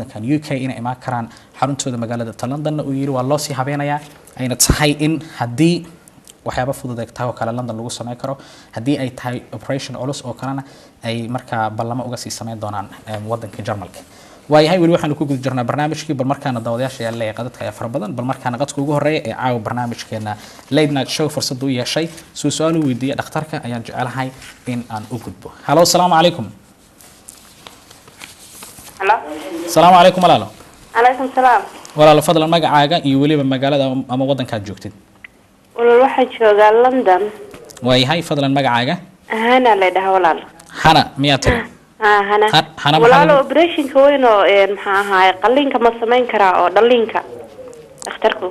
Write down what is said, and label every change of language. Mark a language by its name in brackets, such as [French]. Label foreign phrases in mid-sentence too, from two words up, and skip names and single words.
[Somali] wadankan UK inay imaan karaan xaruntooda magaalada London uu yiri waa loo sii habeenayaa ayna tahay in haddii waxyaabo fudud ay tahay oo kale London lagu sameyn karo haddii ay tahay operation culus oo kalena ay markaa ballamo uga sii sameyn doonaan wadanka Jarmalka waayahay weli waxaanu ku guda jirnaa barnaamijkii bal markaana daawadayaasha ayaa leeyahay qadadka ayaa fara badan bal markaana qadka ugu horeeya ee caawa barnaamijkeena [English] late night show [Somali] fursad u yeeshay su'aal u weydiiyay dhakhtarka ayaan jecelahay in aan u gudbo hello [Arabic] السلام عليكم [Somali] hello [Arabic] السلام عليكم walaalo عليكم السلام [Somali] walaalo fadlan magacaaga iyo weliba magaalada ama wadankaad joogtid walaal waxaan joogaa London waayahay fadlan magacaaga hana la dhahaa walaal hana miyaa tiri hana walaal operation ka weyn oo maxaa ahaay qalliinka ma sameyn karaa oo dhaliinka dhakhtarku